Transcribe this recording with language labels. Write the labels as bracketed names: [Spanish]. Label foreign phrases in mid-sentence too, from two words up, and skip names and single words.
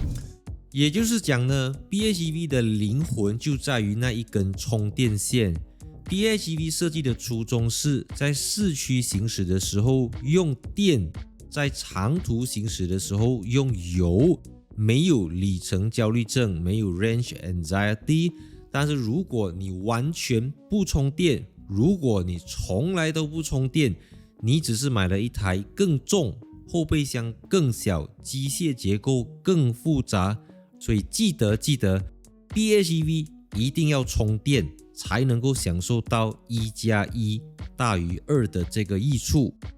[Chinese] 也就是講呢 ，PHEV 的靈魂就在於那一根充電線。PHEV 設計的初衷是在市區行駛的時候用電，在長途行駛的時候用油，沒有里程焦慮症，沒有 [English] range anxiety。 [Chinese] 但是如果你完全不充電，如果你從來都不充電，你只是買了一台更重、後備箱更小、機械結構更複雜，所以記得 PHEV 一定要充電，才能夠享受到1+1大於2的這個益處。